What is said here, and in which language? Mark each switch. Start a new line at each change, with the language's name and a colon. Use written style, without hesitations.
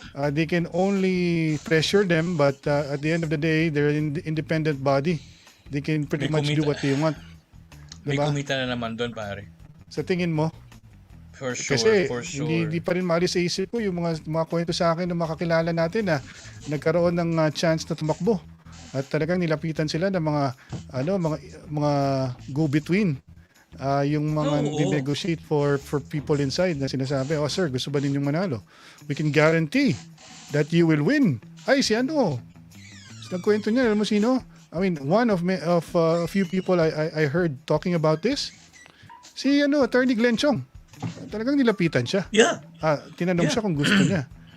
English: They can only pressure them, but at the end of the day, they're an independent body. They can pretty much do what they want.
Filipino: Diba? May kumita na naman doon, pare. Sa tingin mo?
English: For sure.
Filipino: Kasi hindi pa rin maalis sa isip ko yung mga kwento sa akin na makakilala natin na nagkaroon ng chance na tumakbo. At talagang nilapitan sila ng mga go-between. Yung mga negotiate for people inside na sinasabi, sir, gusto ba ninyong manalo?
English: We can guarantee that you will win.
Filipino: Ay, si ano? Nagkwento niya, alam mo sino?
English: I mean, one of a few people I heard talking about this.
Filipino: Si Attorney Glenn Chong. Talagang nilapitan siya.
English: Yeah.
Filipino: Tinanong siya kung gusto niya.